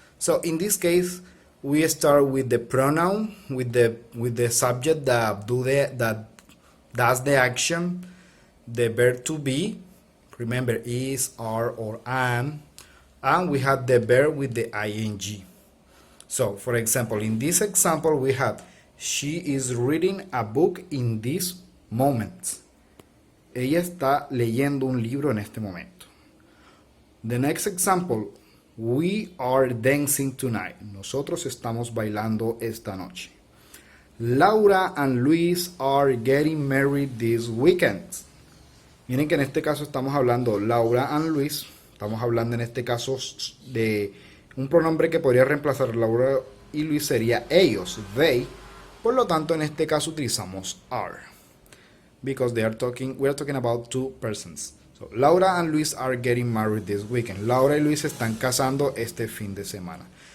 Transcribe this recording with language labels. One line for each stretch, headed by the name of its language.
English: So in this case, we start with the pronoun, with the subject that does the action, the verb to be, remember is, are, or am, and we have the verb with the ing. So for example, in this example we have she is reading a book in this moment.
Spanish: Ella está leyendo un libro en este momento.
English: The next example, we are dancing tonight.
Spanish: Nosotros estamos bailando esta noche.
English: Laura and Luis are getting married this weekend.
Spanish: Miren que en este caso estamos hablando Laura and Luis. Estamos hablando en este caso de un pronombre que podría reemplazar Laura y Luis, sería ellos, they. Por lo tanto, en este caso utilizamos are,
English: because we are talking about two persons. So, Laura and Luis are getting married this weekend.
Spanish: Laura y Luis están casando este fin de semana.